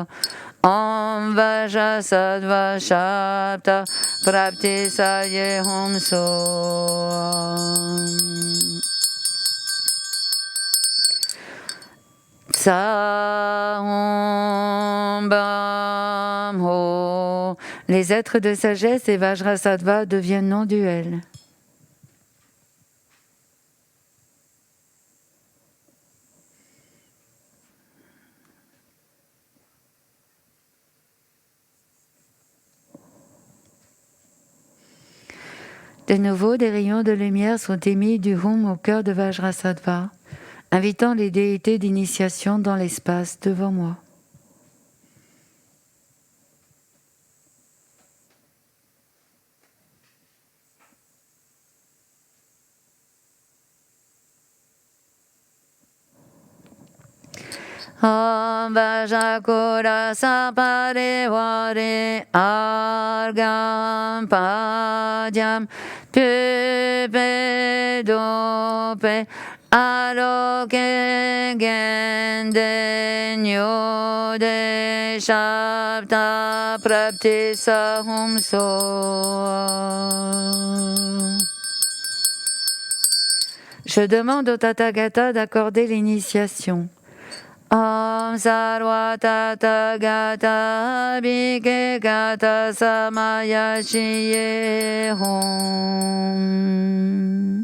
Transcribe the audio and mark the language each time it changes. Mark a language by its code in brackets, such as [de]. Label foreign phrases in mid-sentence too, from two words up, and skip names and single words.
[sa] Om Vajrasattva Shapta Prapti Saye Hum So. Tsa Hum Bam Ho. [fr] Les êtres de sagesse et Vajrasattva deviennent non-duels. De nouveau, des rayons de lumière sont émis du Hum au cœur de Vajrasattva, invitant les déités d'initiation dans l'espace devant moi. [sa] Om Vajakura Saparevare Argam Padyam Pupe Dope Aloke Gende Nyode Shapta Prapti Sahum So. [fr] Je demande au Tathagata d'accorder l'initiation. [sa] Om Sarva Tathagata Bhike Gata Samaya Shiye Hum.